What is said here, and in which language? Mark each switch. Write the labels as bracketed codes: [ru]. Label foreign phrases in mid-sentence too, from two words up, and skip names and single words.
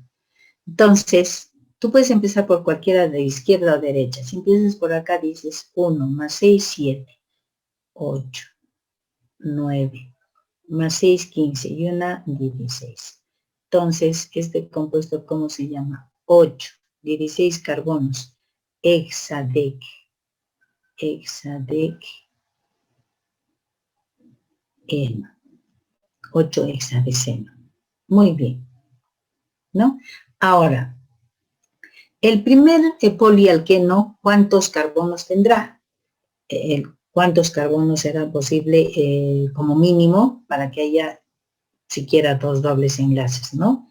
[es] Entonces, tú puedes empezar por cualquiera de izquierda o derecha. Si empiezas por acá, dices 1 más 6, 7, 8, 9, más 6, 15 y 1, 16. Entonces, este compuesto, ¿cómo se llama? 8, 16 carbonos. Hexadec. Hexadec. 8 hexadeceno. Muy bien, ¿no? Ahora, el primer polialqueno, ¿cuántos carbonos tendrá? ¿Cuántos carbonos será posible como mínimo para que haya siquiera 2 dobles enlaces, ¿no?